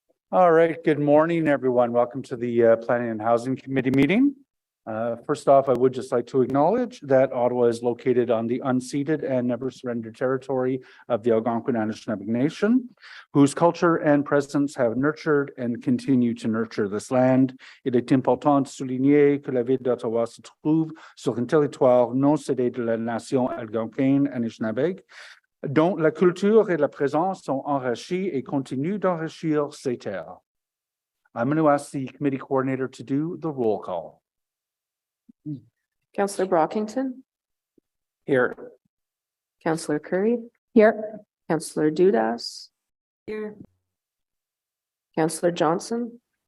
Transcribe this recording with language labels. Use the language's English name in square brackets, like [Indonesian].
[English] All right, good morning, everyone. Welcome to the Planning and Housing Committee meeting. First off, I would just like to acknowledge that Ottawa is located on the unceded and never surrendered territory of the Algonquin Anishinaabe Nation, whose culture and presence have nurtured and continue to nurture this land. [French] Il est important de souligner que la ville d'Ottawa se trouve sur un territoire non cédé de la nation algonquine Anishinaabe, dont la culture et la présence sont enrichies et continuent d'enrichir ces terres. [English] I'm going to ask the committee coordinator to do the roll call. Councillor Brockington. Here. Councillor Curry. Here. Councillor Dudas. Here. Councillor Johnson.